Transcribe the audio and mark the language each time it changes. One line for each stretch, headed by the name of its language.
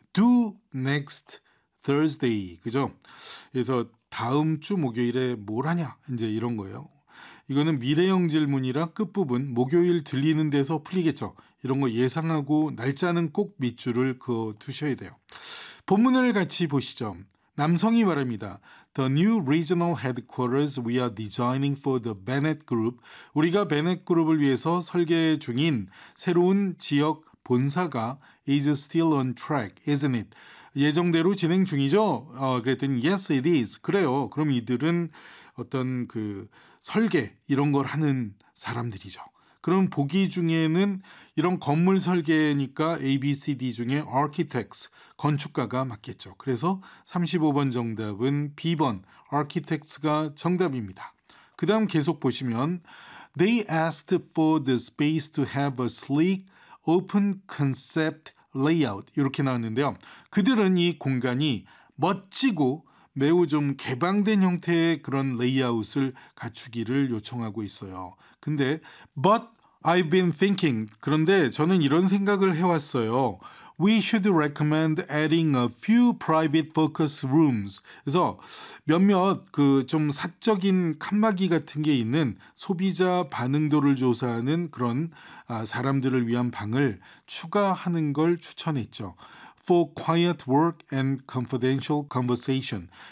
English: Do next Thursday. 그죠?
Korean: 그래서 다음 주 목요일에 뭘 하냐. 이제 이런 거예요. 이거는 미래형 질문이라 끝부분 목요일 들리는 데서 풀리겠죠. 이런 거 예상하고 날짜는 꼭 밑줄을 그어두셔야 돼요. 본문을 같이 보시죠. 남성이 말합니다.
English: The new regional headquarters we are designing for the Bennett Group.
Korean: 우리가 Bennett Group을 위해서 설계 중인 새로운 지역 본사가 is still on track, isn't it? 예정대로 진행 중이죠? 그랬더니 yes, it is. 그래요. 그럼 이들은 어떤 그 설계 이런 걸 하는 사람들이죠. 그럼 보기 중에는 이런 건물 설계니까 A, B, C, D 중에 architects, 건축가가 맞겠죠. 그래서 35번 정답은 B번, architects가 정답입니다.
English: 그 다음 계속 보시면 They asked for the space to have a sleek, open concept layout 이렇게 나왔는데요.
Korean: 그들은 이 공간이 멋지고 매우 좀 개방된 형태의 그런 레이아웃을 갖추기를 요청하고 있어요.
English: 근데 But I've been thinking.
Korean: 그런데 저는 이런 생각을 해왔어요.
English: We should recommend adding a few private focus rooms.
Korean: 그래서 몇몇 그 좀 사적인 칸막이 같은 게 있는 소비자 반응도를 조사하는 그런 사람들을 위한 방을 추가하는 걸 추천했죠.
English: For quiet work and confidential conversation.